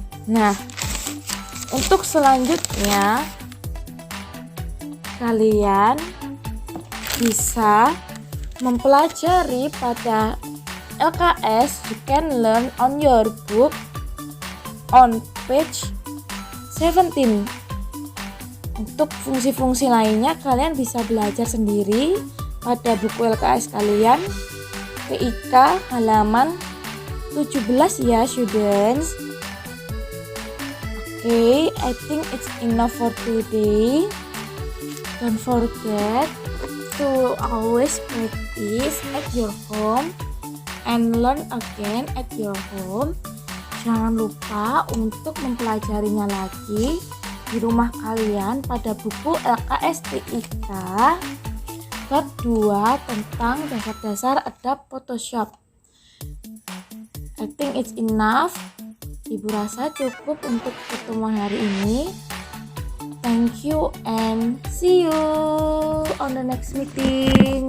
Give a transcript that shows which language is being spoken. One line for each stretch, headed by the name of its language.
Indonesian: Nah, untuk selanjutnya kalian bisa mempelajari pada LKS You Can Learn on Your Book on page 17. Untuk fungsi-fungsi lainnya kalian bisa belajar sendiri pada buku LKS kalian, PIK halaman 17 ya students.
English: Okay, I think it's enough for today. Don't forget to always practice at your home and learn again at your home.
Indonesian: Jangan lupa untuk mempelajarinya lagi di rumah kalian pada buku LKS TIK bab 2 tentang dasar-dasar Adobe Photoshop.
English: I think it's enough.
Indonesian: Ibu rasa cukup untuk pertemuan hari ini.
English: Thank you and see you on the next meeting.